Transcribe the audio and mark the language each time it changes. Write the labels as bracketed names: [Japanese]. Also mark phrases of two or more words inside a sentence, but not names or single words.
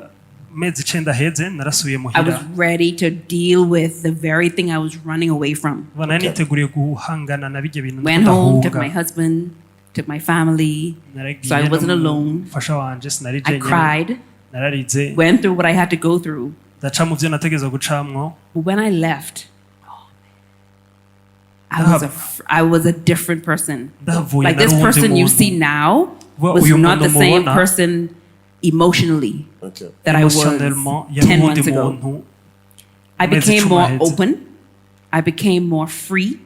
[English] I was ready to deal with the very thing I was running away from. Went home, took my husband, took my family, so I wasn't alone. I cried, went through what I had to go through, [Rundi] ndaca mu byo nategeza gucamwo. [English] When I left, I was a different person. Like this person you see now was not the same person emotionally that I was 10 months ago. I became more open. I became more free.